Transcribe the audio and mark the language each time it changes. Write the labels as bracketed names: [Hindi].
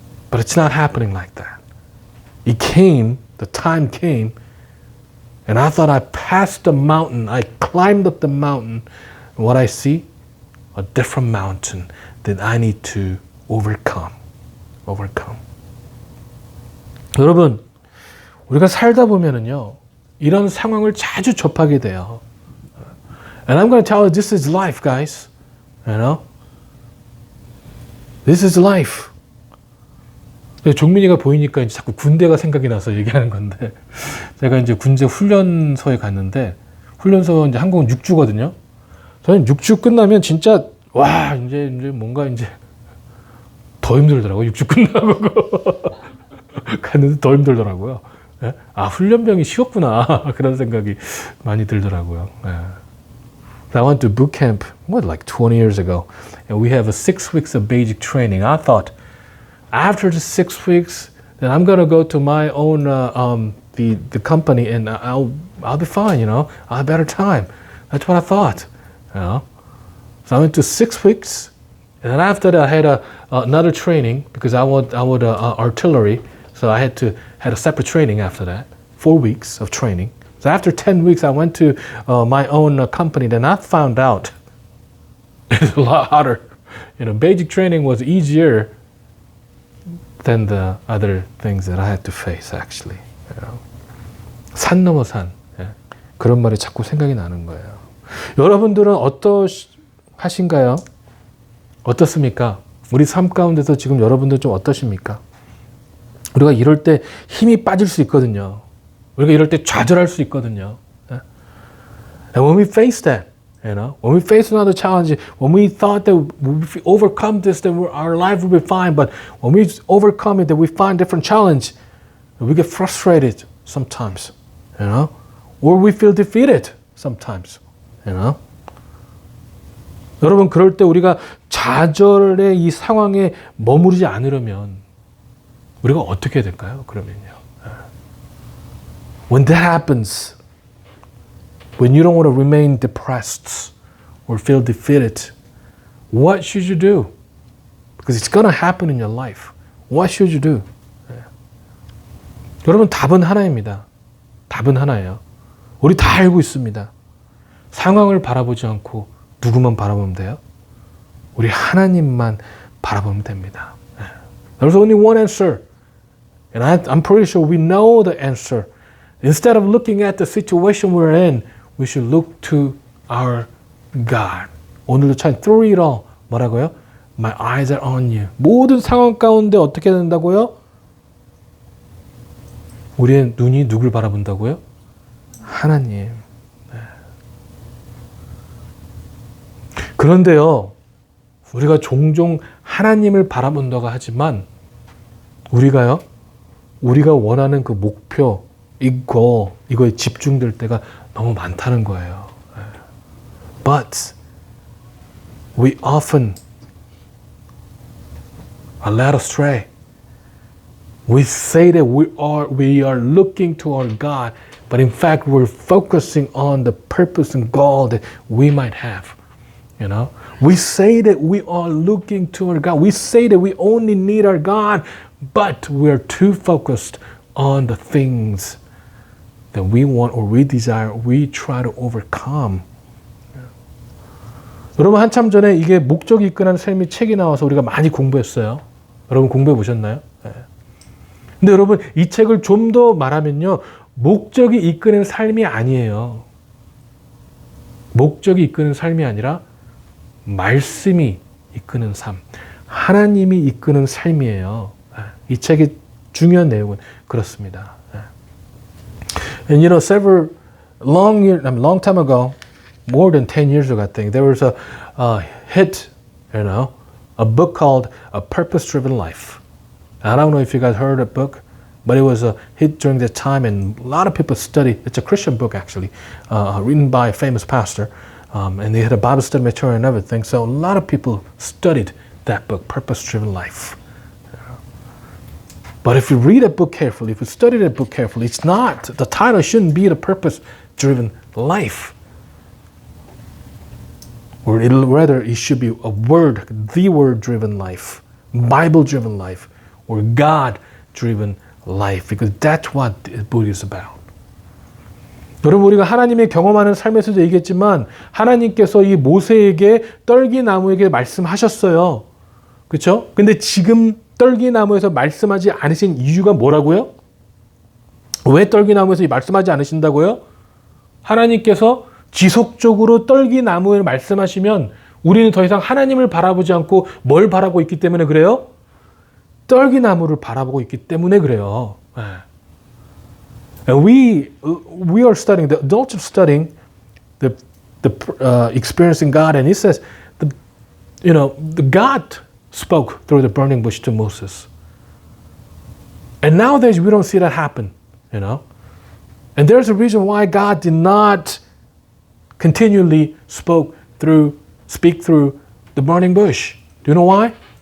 [English] But it's not happening like that. It came, the time came, and I thought I passed the mountain, I climbed up the mountain, and what I see, a different mountain that I need to overcome. [Korean] 여러분, 우리가 살다 보면은요, 이런 상황을 자주 접하게 돼요. [English] And I'm going to tell you, this is life, guys. This is life. [Korean] 종민이가 보이니까 이제 자꾸 군대가 생각이 나서 얘기하는 건데, 제가 이제 군대 훈련소에 갔는데, 훈련소 이제 한국은 6주거든요. 저는 6주 끝나면 진짜, 와, 이제 뭔가 이제 더 힘들더라고요. 6주 끝나고. 갔는데 더 힘들더라고요. 아, 훈련병이 쉬웠구나. 그런 생각이 많이 들더라고요. [English] I went to boot camp, like 20 years ago. And we have a 6 weeks of basic training. I thought, after the 6 weeks, then I'm going to go to my own, the company and I'll be fine, I'll have better time. That's what I thought, So I went to 6 weeks. And then after that, I had another training because I would artillery. So I had a separate training after that, 4 weeks of training. So after 10 weeks, I went to my own company. Then I found out it's a lot harder. Basic training was easier than the other things that I had to face actually. [Korean] 산 넘어 산. 그런 말이 자꾸 생각이 나는 거예요. 여러분들은 어떠하신가요? 어떻습니까? 우리 삶 가운데서 지금 여러분들 좀 어떠십니까? 우리가 이럴 때 힘이 빠질 수 있거든요. 우리가 이럴 때 좌절할 수 있거든요. [English] And when we face that, when we face another challenge, when we thought that if we overcome this, then our life will be fine. But when we overcome it, then we find different challenge, we get frustrated sometimes, or we feel defeated sometimes, [Korean] 여러분, 그럴 때 우리가 좌절의 이 상황에 머무르지 않으려면 우리가 어떻게 해야 될까요? 그러면요. [English] When that happens, when you don't want to remain depressed or feel defeated, what should you do? Because it's going to happen in your life. What should you do? [Korean] 여러분, 답은 하나입니다. 답은 하나예요. 우리 다 알고 있습니다. 상황을 바라보지 않고 누구만 바라보면 돼요? 우리 하나님만 바라보면 됩니다. [English] There's only one answer. And I'm pretty sure we know the answer. Instead of looking at the situation we're in, we should look to our God. [Korean] 오늘도 참 [English] through it all [Korean] 뭐라고요? [English] My eyes are on you. [Korean] 모든 상황 가운데 어떻게 된다고요? 우리의 눈이 누굴 바라본다고요? 하나님. 네. 그런데요, 우리가 종종 하나님을 바라본다고 하지만 우리가 원하는 그 목표, 이거에 집중될 때가 너무 많다는 거예요. [English] But we often are led astray. We say that we are looking to our God, but in fact we're focusing on the purpose and goal that we might have. You know, we say that we are looking to our God. We say that we only need our God, but we're too focused on the things that we want or we desire, we try to overcome. [Korean] 여러분 한참 전에 이게 목적이 이끄는 삶이 책이 나와서 우리가 많이 공부했어요. 여러분 공부해 보셨나요? 네. 근데 여러분 이 책을 좀 더 말하면요. 목적이 이끄는 삶이 아니에요. 목적이 이끄는 삶이 아니라 말씀이 이끄는 삶. 하나님이 이끄는 삶이에요. 이 책의 중요한 내용은 그렇습니다. [English] And you know, long time ago, more than 10 years ago, I think, there was a hit, a book called A Purpose-Driven Life. I don't know if you guys heard the book, but it was a hit during that time, and a lot of people studied. It's a Christian book, actually, written by a famous pastor, and they had a Bible study material and everything. So a lot of people studied that book, Purpose-Driven Life. But if you read a book carefully, if you study that book carefully, it's not, the title shouldn't be The Purpose-Driven Life. Or rather, it should be the word-driven life, Bible-driven life, or God-driven life, because that's what the book is about. [Korean] 여러분, 우리가 하나님의 경험하는 삶에서도 얘기했지만 하나님께서 이 모세에게 떨기나무에게 말씀하셨어요. 그렇죠? 근데 지금 떨기나무에서 말씀하지 않으신 이유가 뭐라고요? 왜 떨기나무에서 말씀하지 않으신다고요? 하나님께서 지속적으로 떨기나무에 말씀하시면 우리는 더 이상 하나님을 바라보지 않고 뭘 바라보고 있기 때문에 그래요? 떨기나무를 바라보고 있기 때문에 그래요. [English] And we are studying, the adults are studying the experiencing God, and it says, the God spoke through the burning bush to Moses. And nowadays we don't see that happen, And there's a reason why God did not continually speak through the burning bush. Do you know why?